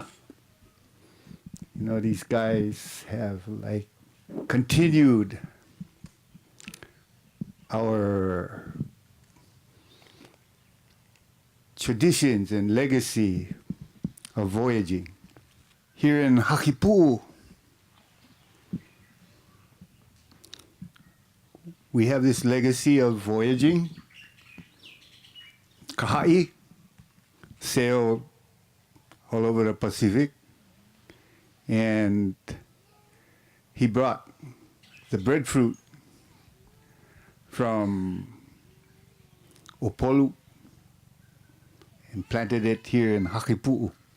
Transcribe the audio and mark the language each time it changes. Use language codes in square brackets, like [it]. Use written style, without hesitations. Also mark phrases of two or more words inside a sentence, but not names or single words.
[en] You know, these guys have like continued our traditions and legacy of voyaging. Here in Hakipu'u, we have this legacy of voyaging. Haʻi sailed all over the Pacific, and he brought the breadfruit from Opolu and planted it here in Hakipu'u.